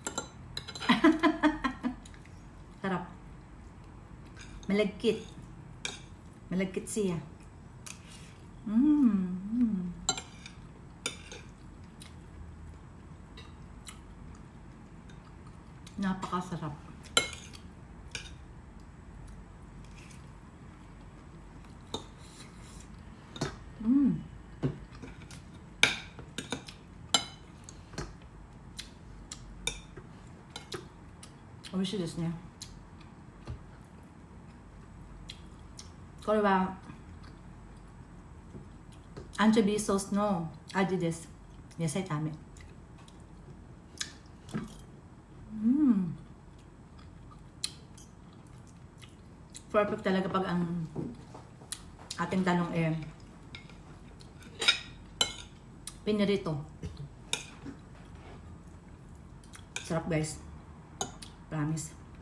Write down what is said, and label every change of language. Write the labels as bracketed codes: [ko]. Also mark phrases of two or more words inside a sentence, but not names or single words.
[tl] Sarap. Malagkit. Malagkit siya. Napakasarap. [ja] 美味しいですね。これはアンチョビソースの味です。 [tl] 野菜炒め。Perfect talaga pag ang ating talong pinirito. Sarap, guys. Promise.